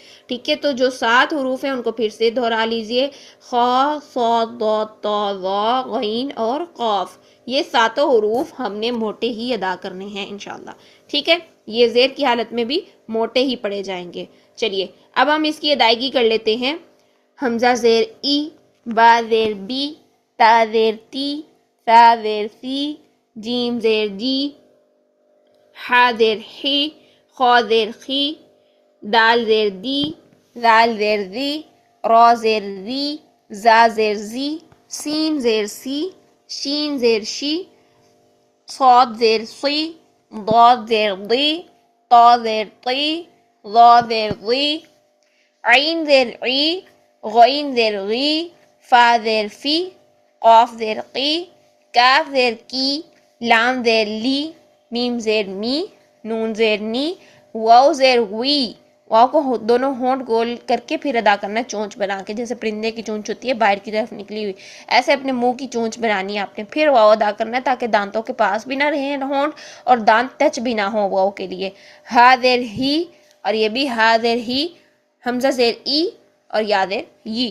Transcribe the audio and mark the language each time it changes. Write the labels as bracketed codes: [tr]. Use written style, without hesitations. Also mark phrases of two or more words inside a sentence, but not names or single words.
[ur] ٹھیک ہے، تو جو 7 حروف ہیں ان کو پھر سے دہرا لیجئے، خا، صاد، ضاد، طا، ظا، غین اور قاف. یہ 7 حروف ہم نے موٹے ہی ادا کرنے ہیں انشاءاللہ. ٹھیک ہے، یہ زیر کی حالت میں بھی موٹے ہی پڑھے جائیں گے. چلیے اب ہم اس کی ادائیگی کر لیتے ہیں. حمزہ زیر ای، با زیر بی، تا زیر تی، سا زیر سی، جیم زیر جی، ہا زیر ہی، خا زیر خی، دال زیر دی، زال زیر زی، را زیر زی، زا زیر زی، سین زیر سی، شین زیر شی، صاد زیر صی، ضاد زیر ضی، طا زیر طی، ظا زیر ضی، عین زیر عی، غین زیر غی، فا زیر فی، قاف زیر قی، کاف زیر کی، لام زیر لی، میم زیر می، نون زیر نی، واو زیر وی. واو کو دونوں ہونٹ گول کر کے پھر ادا کرنا ہے چونچ بنا کے، جیسے پرندے کی چونچ ہوتی ہے باہر کی طرف نکلی ہوئی، ایسے اپنے منہ کی چونچ بنانی ہے آپ نے. پھر واو ادا کرنا ہے تاکہ دانتوں کے پاس بھی نہ رہیں ہونٹ اور دانت ٹچ بھی نہ ہو واو کے لیے. ہا زیر ہی، اور یہ بھی ہا زیر ہی، حمزہ زیر ای اور یا زیر ی.